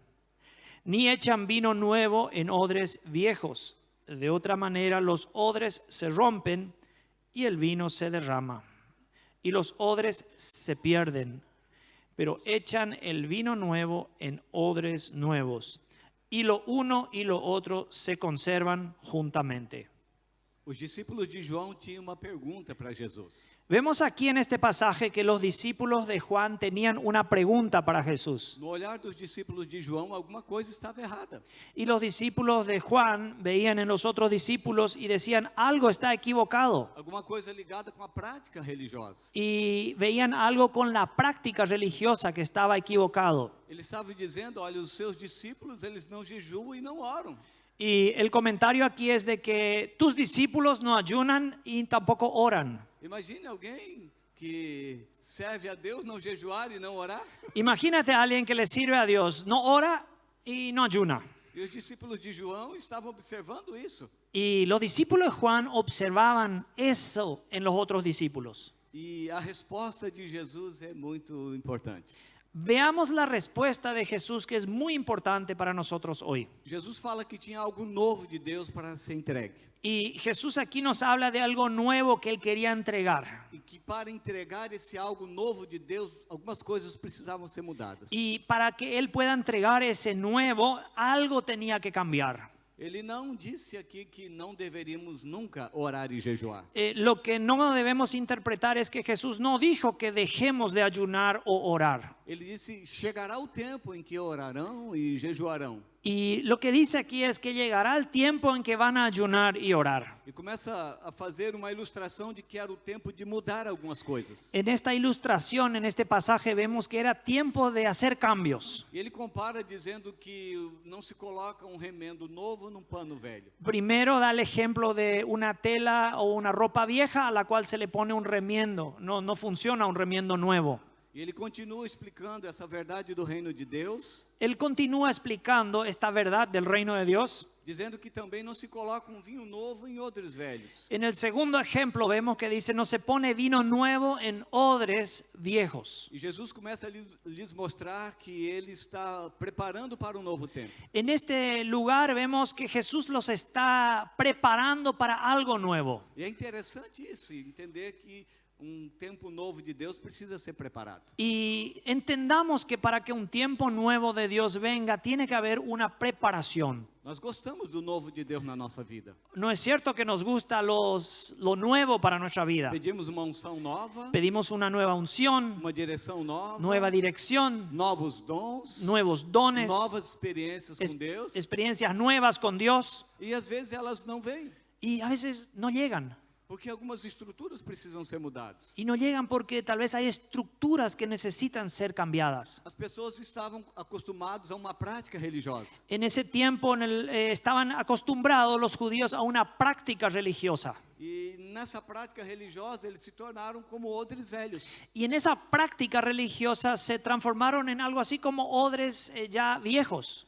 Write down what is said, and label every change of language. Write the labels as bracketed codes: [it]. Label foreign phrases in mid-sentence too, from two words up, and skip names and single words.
[es] Ni echan vino nuevo en odres viejos, de otra manera los odres se rompen y el vino se derrama, y los odres se pierden. Pero echan el vino nuevo en odres nuevos, y lo uno y lo otro se conservan juntamente. [pt] Os discípulos de João tinham uma pergunta para Jesus. [es] Vemos aquí en este pasaje que los discípulos de Juan tenían una pregunta para Jesús. [pt] No olhar dos discípulos de João, alguma coisa estava errada. [es] Y los discípulos de Juan veían en los otros discípulos y decían: algo está equivocado. [pt] Alguma coisa ligada com a prática religiosa. [es] Y veían algo con la práctica religiosa que estaba equivocado. [pt] Ele estava dizendo: olha, os seus discípulos, eles não jejuam e não oram. [es] Y el comentario aquí es de que tus discípulos no ayunan y tampoco oran. [pt] Imagine alguém que serve a Deus não jejuar e não orar. [es] Imagínate a alguien que le sirve a Dios, no ora y no ayuna. [pt] E os discípulos de João estavam observando isso. [es] Y los discípulos de Juan observaban eso en los otros discípulos. [pt] E a resposta de Jesus é muito importante. [es] Veamos la respuesta de Jesús, que es muy importante para nosotros hoy. [pt] Jesus fala que tinha algo novo de Deus para ser entregue. [es] Y Jesús aquí nos habla de algo nuevo que él quería entregar. [pt] E que para entregar esse algo novo de Deus, algumas coisas precisavam ser mudadas. [es] Y para que él pueda entregar ese nuevo, algo tenía que cambiar. [pt] Ele não disse aqui que não deveríamos nunca orar e jejuar. [es] Lo que no debemos interpretar es que Jesús no dijo que dejemos de ayunar o orar. [pt] Ele disse: chegará o tempo em que orarão e jejuarão. [es] Y lo que dice aquí es que llegará el tiempo en que van a ayunar y orar. [pt] E começa a fazer uma ilustração de que era o tempo de mudar algumas coisas. [es] En esta ilustración, en este pasaje, vemos que era tiempo de hacer cambios. [pt] E ele compara dizendo que não se coloca um remendo novo num pano velho. [es] Primero da el ejemplo de una tela o una ropa vieja a la cual se le pone un remiendo. No funciona un remiendo nuevo. [pt] E ele continua explicando essa verdade do reino de Deus, [es] Él continúa explicando esta verdad del reino de Dios. [pt] dizendo que também não se coloca um vinho novo em odres velhos. [es] En el segundo ejemplo vemos que dice: no se pone vino nuevo en odres viejos. [pt] E Jesus começa a lhes mostrar que ele está preparando para um novo tempo. [es] En este lugar vemos que Jesús los está preparando para algo nuevo. [pt] E é interessante isso, entender que tempo novo de Deus precisa ser preparado. [es] Y entendamos que para que un tiempo nuevo de Dios venga, tiene que haber una preparación. [pt] Nós gostamos do novo de Deus na nossa vida. [es] No es cierto que nos gusta lo nuevo para nuestra vida. [pt] Pedimos uma unção nova, [es] Pedimos una nueva unción, [pt] uma direção nova, [es] nueva dirección, [pt] novos dons, [es] nuevos dones, [pt] novas experiências com Deus. [es] experiencias nuevas con Dios. [pt] E às vezes elas não vêm, [es] Y a veces no llegan. [pt] porque algumas estruturas precisam ser mudadas. [es] Y no llegan porque tal vez hay estructuras que necesitan ser cambiadas. [pt] As pessoas estavam acostumadas a uma prática religiosa. [es] En ese tiempo estaban acostumbrados los judíos a una práctica religiosa. [pt] E nessa prática religiosa eles se tornaram como odres velhos. [es] Y en esa práctica religiosa se transformaron en algo así como odres ya viejos.